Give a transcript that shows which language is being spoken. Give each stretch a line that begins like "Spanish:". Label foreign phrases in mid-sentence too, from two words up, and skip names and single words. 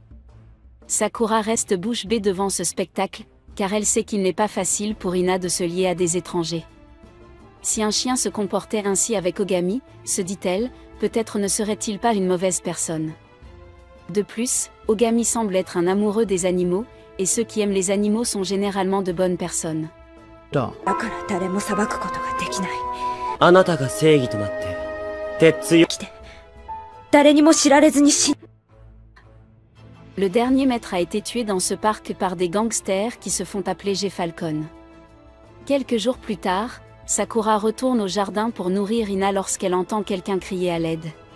French: Sakura reste bouche bée devant ce spectacle, car elle sait qu'il n'est pas facile pour Ina de se lier à des étrangers. Si un chien se comportait ainsi avec Ogami, se dit-elle, peut-être ne serait-il pas une mauvaise personne. De plus, Ogami semble être un amoureux des animaux, et ceux qui aiment les animaux sont généralement de bonnes personnes.
Japanese: あなたが正義となって鉄よ
French: Le dernier maître a été tué dans ce parc par des gangsters qui se font appeler G-Falcon. Quelques jours plus tard, Sakura retourne au jardin pour nourrir Ina lorsqu'elle entend quelqu'un crier à l'aide.